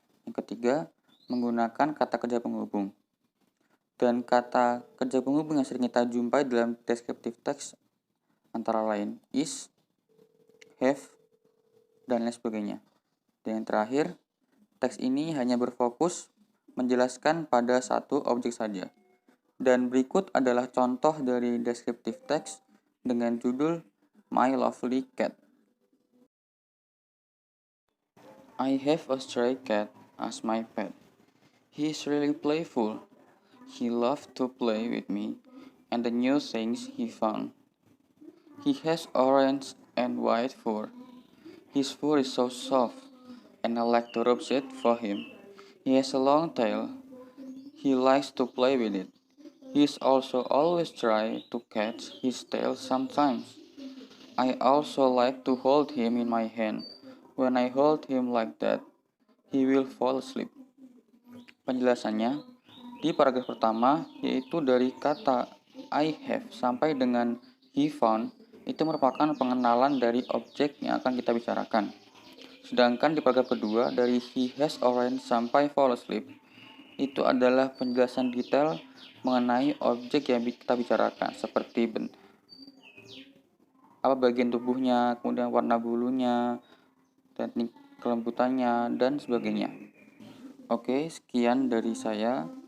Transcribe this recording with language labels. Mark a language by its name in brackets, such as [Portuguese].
[Indonesian] Yang ketiga, menggunakan kata kerja penghubung. Dan kata kerja penghubung yang sering kita jumpai dalam descriptive text antara lain is, have, dan lain sebagainya. Dan yang terakhir, teks ini hanya berfokus menjelaskan pada satu objek saja. Dan berikut adalah contoh dari descriptive text dengan judul My Lovely Cat. [English] I have a stray cat as my pet. He is really playful. He loves to play with me and the new things he found. He has orange and white fur. His fur is so soft, and I like to rub it for him. He has a long tail. He likes to play with it. He is also always trying to catch his tail sometimes. I also like to hold him in my hand. When I hold him like that, he will fall asleep. [Indonesian] Penjelasannya, di paragraf pertama, yaitu dari kata [English] I have [Indonesian] sampai dengan [English] he found, [Indonesian] itu merupakan pengenalan dari objek yang akan kita bicarakan. Sedangkan di paragraf kedua, dari [English] he has orange [Indonesian] sampai [English] fall asleep, [Indonesian] itu adalah penjelasan detail mengenai objek yang kita bicarakan, seperti bagian tubuhnya, kemudian warna bulunya, teknik kelembutannya, dan sebagainya. Oke, sekian dari saya.